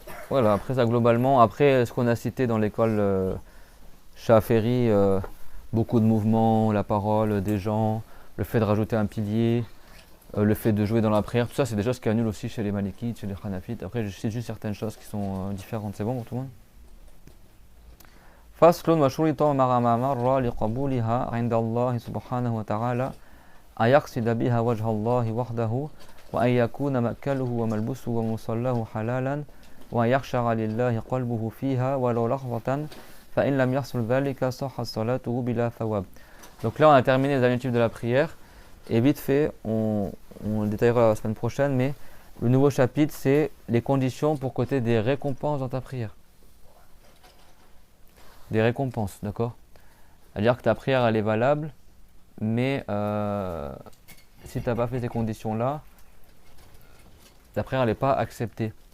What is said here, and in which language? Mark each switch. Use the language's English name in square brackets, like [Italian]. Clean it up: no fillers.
[French] Voilà, après ça globalement, après ce qu'on a cité dans l'école Shaferi, beaucoup de mouvements, la parole des gens, le fait de rajouter un pilier, le fait de jouer dans la prière, tout ça c'est des choses qui annulent aussi chez les Malikites, chez les Hanafites. Après je cite juste certaines choses qui sont différentes, c'est bon pour tout le monde? [Arabic] فصل وشرط مع ما مر لقبولها عند الله سبحانه وتعالى أن يقصد بها وجه الله وحده وأن يكون مأكله وملبسه ومصلاه حلالا وأن يخشع لله قلبه فيها ولو لحظة فإن لم يحصل ذلك صحت صلاته بلا ثواب. [French] Donc là on a terminé les adjectifs de la prière et vite fait on le détaillera la semaine prochaine, mais le nouveau chapitre c'est les conditions pour côté des récompenses dans ta prière. Des récompenses, d'accord? C'est-à-dire que ta prière elle est valable, mais si tu n'as pas fait ces conditions-là, ta prière elle n'est pas acceptée.